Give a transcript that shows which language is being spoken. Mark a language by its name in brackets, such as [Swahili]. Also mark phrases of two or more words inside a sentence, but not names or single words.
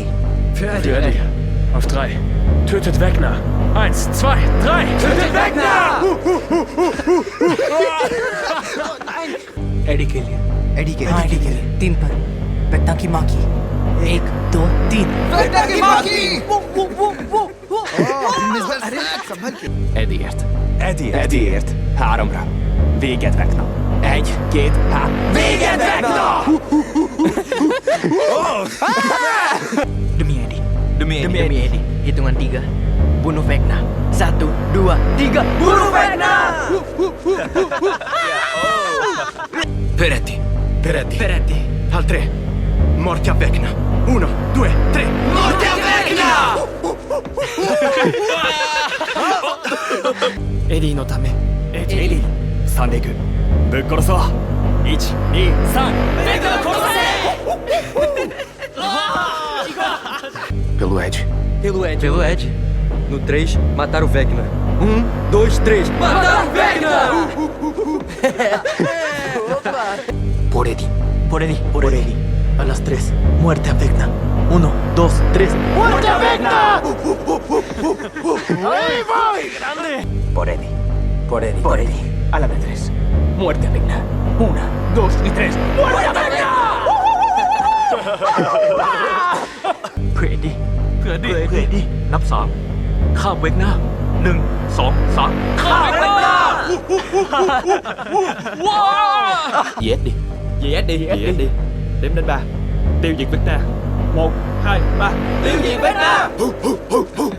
[German] Für Eddie. Auf 3. Tötet Vecna. 1, 2, 3. Tötet Vecna! [Hindi] Eddie के लिए. Eddie के लिए. 3 पर. Vecna की माँ की. 1, 2, 3. Vecna की माँ की! [Hungarian] Eddieért. Eddieért. 3-ra. Véget Vecna. 1, 2, 3. Véget Vecna! [Indonesian] Demi Eddie. Demi Eddie. Hitungan 3. Bunuh Vecna. 1, 2, 3. Bunuh Vecna! [Italian] Per Eddie. Per Eddie. Al 3. Morti a Vecna. 1, 2, 3. Morti a Vecna! [Japanese] Eddie のため。 Eddie. 3でいく。ぶっ殺そう。1、2、3。ベクナ殺せ [Portuguese] Pelo Ed. Pelo Ed. No 3, matar o Vecna. 1, 2, 3. Matar o Vecna! [Spanish] Por Eddie. Por Eddie. Por Eddie. A las 3. Muerte a Vecna. 1, 2, 3. Muerte a Vecna! Por Eddie. Por Eddie. A la de 3. Muerte a Vecna. 1, 2 y 3. Muerte a Vecna! Por Eddie. Por Eddie. [Thai] นับ 3. ฆ่าเวกนา1 2 3 ฆ่าเวกนา [Vietnamese] Giết đi. Đếm đến 3. Tiêu diệt Vecna. 1, 2, 3. Tiêu diệt Vecna!